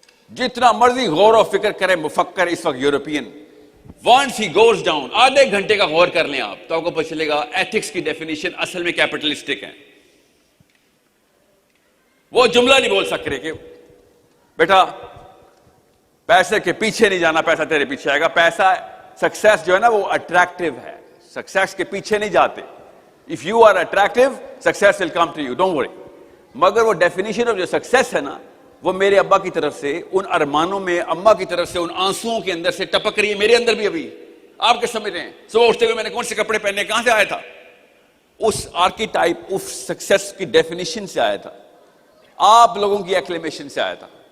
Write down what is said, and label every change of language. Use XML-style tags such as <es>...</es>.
<ur>جتنا مرضی غور و فکر کرے مفکر اس وقت European,</ur> <en>once he goes down,</en> <ur>آدھے گھنٹے کا غور کر لیں آپ تو آپ کو پتہ چلے گا ایتھکس کی ڈیفینیشن اصل میں کیپٹلسٹک ہے. وہ جملہ نہیں بول سکتے کہ بیٹا پیسے کے پیچھے نہیں جانا, پیسہ تیرے پیچھے آئے گا. پیسہ, سکسیس جو ہے نا وہ اٹریکٹیو ہے, سکسیس کے پیچھے نہیں جاتے.</ur> <en>If you are attractive, success will come to you, don't worry.</en> <ur>مگر وہ ڈیفینیشن آف جو سکسیس ہے نا, وہ میرے ابا کی طرف سے ان ارمانوں میں, اماں کی طرف سے ان آنسوؤں کے اندر سے ٹپک رہی ہے, میرے اندر بھی ابھی. آپ کیا سمجھ رہے ہیں؟ صبح اٹھتے ہوئے میں نے کون سے کپڑے پہنے, کہاں سے آیا تھا؟ اس آرکیٹائپ آف سکسیس کی ڈیفینیشن سے آیا تھا, آپ لوگوں کی ایکلیمیشن سے آیا تھا.</ur>